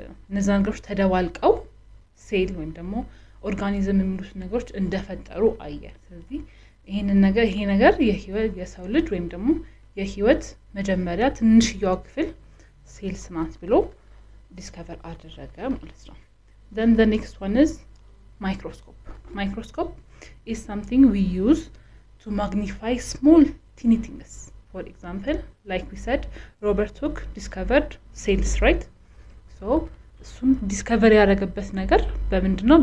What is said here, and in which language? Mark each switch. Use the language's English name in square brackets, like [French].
[Amharic] እነዛ ነገሮች ተደባልቀው ሴል ወይም ደግሞ ኦርጋኒዝም የሚሉት ነገሮች እንደፈጠሩ አየ። ስለዚህ ይሄ ነገር የሰው ልጅ ወይም ደግሞ የህይወት መጀመሪያ ትንሽዬው ክፍል ሴልስ ናት ብሎ ዲስከቨር አደረገ ማለት ነው። [English] Then the next one is microscope. Microscope is something we use to magnify small teeny things. For example, like we said, Robert Hooke discovered cells, right? [Amharic] So እሱም ዲስከቨር ያደረገበት ነገር በምንድነው?